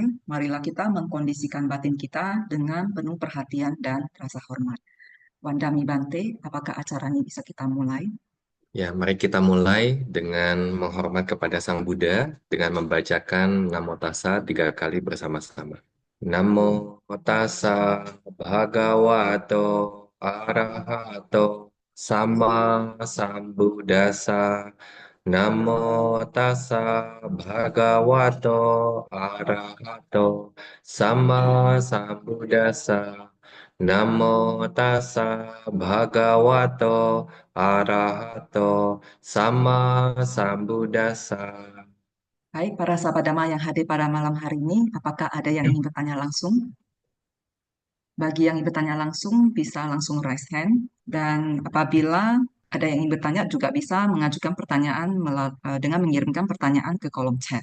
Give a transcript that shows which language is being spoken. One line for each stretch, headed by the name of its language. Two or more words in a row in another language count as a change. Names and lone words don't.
Indonesian: Marilah kita mengkondisikan batin kita dengan penuh perhatian dan rasa hormat.
Pali: Wandami Bante,
Indonesian: apakah acaranya bisa kita mulai? Ya, mari kita mulai dengan menghormat kepada Sang Buddha dengan membacakan Namo Tassa 3 kali bersama-sama.
Pali: Namo Tassa Bhagavato Arahato Sama Sambuddhassa. Namo Tassa Bhagavato Arahato Sama Sambuddhassa. Namo Tassa Bhagavato Arahato Sama Sambuddhassa.
Indonesian: Baik, para sahabat Dhamma yang hadir pada malam hari ini, apakah ada yang ingin bertanya langsung? Bagi yang ingin bertanya langsung, bisa langsung
English: raise hand.
Indonesian: Dan apabila ada yang ingin bertanya, juga bisa mengajukan pertanyaan dengan mengirimkan pertanyaan ke kolom chat.